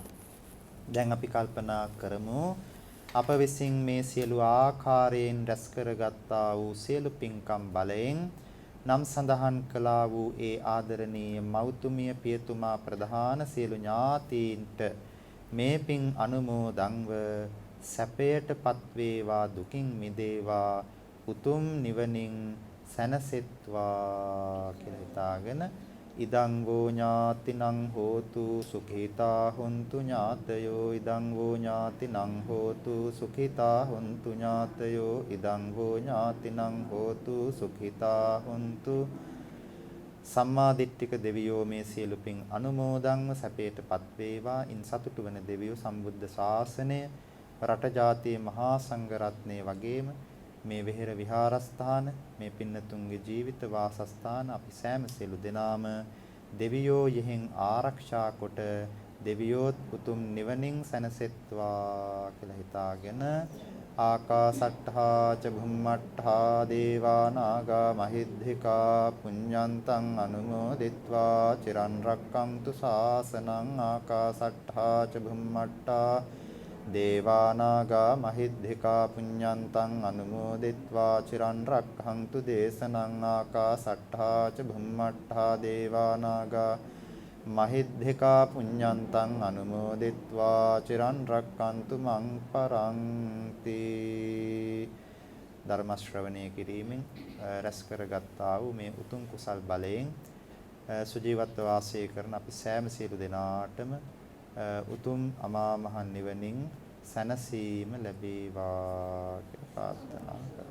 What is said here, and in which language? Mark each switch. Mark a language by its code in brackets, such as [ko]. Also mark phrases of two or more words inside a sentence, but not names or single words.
[si] දැන් අපි කල්පනා කරමු අප විසින් මේ සියලු ආකාරයෙන් රැස් කරගත්තා වූ සියලු පින්කම් බලයෙන් නම් සඳහන් කළා වූ ඒ ආදරණීය මෞතුමිය පියතුමා ප්‍රධාන සියලු ඥාතීන්ට මේ පින් අනුමෝදන්ව සැපයටපත් වේවා, දුකින් මිදේවා, උතුම් නිවනින් සැනසෙත්වා කියලා හිතාගෙන [pi] ඉදං වූ ඥාතිනං හෝතු සුඛිතා හොන්තු ඥාතයෝ ඉදං වූ ඥාතිනං හෝතු සුඛිතා හොන්තු ඥාතයෝ ඉදං වූ ඥාතිනං හෝතු සුඛිතා හොන්තු [si] සම්මා දිට්ඨික දෙවියෝ මේ සියලු පින් අනුමෝදන්ව සැපයටපත් වේවා. ඉන් සතුටු වන දෙවියෝ සම්බුද්ධ ශාසනය රට ජාතියේ මහා සංඝ රත්නය වගේම මේ විහෙර විහාරස්ථාන මේ පින්නතුන්ගේ ජීවිත වාසස්ථාන අපි සෑම සියලු දෙනාම දෙවියෝ යෙහින් ආරක්ෂා කොට දෙවියෝත් උතුම් නිවනින් සැනසෙත්වා කියලා හිතාගෙන [pi] ආකාසට්ඨා ච භුම්මට්ඨා දේවා නාග මහිද්దికා පුඤ්ඤන්තං අනුමෝදිත්වා චිරන් රැක්කන්තු ශාසනං ආකාසට්ඨා ච භුම්මට්ඨා දේවා නාග මහිද්దికා පුඤ්ඤන්තං අනුමෝදිත්වා චිරන් රැක්කන්තු දේශනං ආකාසට්ඨා ච භුම්මට්ඨා දේවා නාග මහිද්దికා පුඤ්ඤන්තං අනුමෝදිත්වා චිරන් රැක්කන්තු මං පරන්ති. [si] ධර්ම ශ්‍රවණය කිරීමෙන් රැස් කරගත්තා වූ මේ උතුම් කුසල් බලයෙන් සුජීවත්ව වාසය කරන අපි සෑම සියලු දෙනාටම උතුම් අමා මහ නිවනින් සැනසීම ලැබේවා කියලා ප්‍රාර්ථනා කරමු.